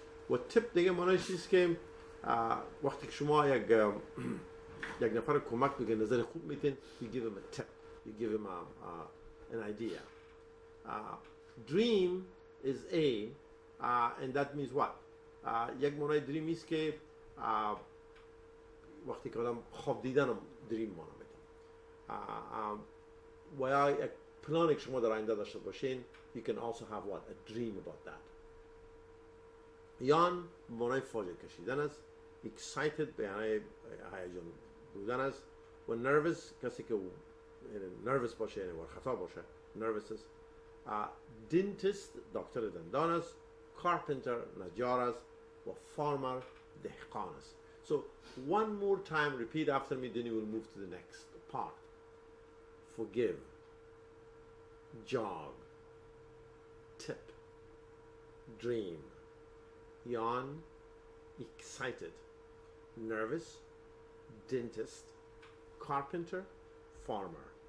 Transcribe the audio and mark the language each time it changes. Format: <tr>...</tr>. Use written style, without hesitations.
<fa>و تپ دیگه معنایش است که وقتی که شما یک نفر کمک میکنه، نظر خوب میتین، you give him a tip, you give him an idea.</fa> <en>Dream is and that means what?</en> <fa>یک معنای دریم است که وقتی که آدم خواب دیدن دریم معنی میده. و یا یک پلانی که شما در آینده داشته باشین، you can also have what?</fa> <en>A dream about that.</en> <fa>یان معنای فاجعه کشیدن است. Excited به معنای هیجان بودن است. و nervous کسی که nervous باشه یعنی ورخطا باشه، nervous است. dentist دکتر دندان است. carpenter نجار است. و farmer دهقان است.</fa> <en>So one more time repeat after me, then you will move to the next part. Forgive, jog, tip, dream, yawn, excited, nervous, dentist, carpenter, farmer.</en>